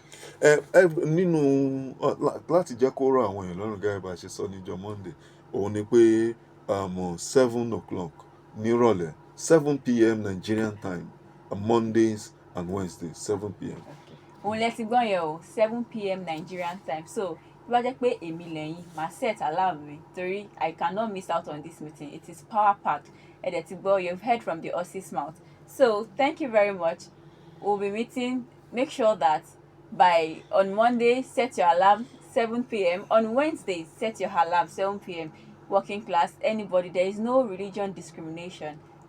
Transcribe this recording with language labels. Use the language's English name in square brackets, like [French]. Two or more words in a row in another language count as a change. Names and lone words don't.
[Yoruba] Nínú láti jẹ́ kó rọ̀ àwọn èèyàn lọ́rùn gẹ́gẹ́ bá a ṣe sọ níjọ́ Monday òun ni pé 7 o'clock nírọ̀lẹ́ 7 p.m. [English] Nigerian time, Mondays and Wednesdays 7 p.m. [Yoruba] Okay. Òun lẹ ti gbọ́ yẹn o, 7 p.m. [English] Nigerian time. [Yoruba] So bí wá jẹ́ pé èmi lẹ́yìn máa [English] set alarm [Yoruba] mi torí [English] I cannot miss out on this meeting. It is power packed. [Yoruba] Ẹ dẹ̀ ti gbọ́, [English] you've heard from the horse's mouth. So thank you very much. We'll be meeting. Make sure that on Monday, set your alarm 7 p.m. On Wednesday, set your alarm 7 p.m. Working class, anybody. There is no religion discrimination.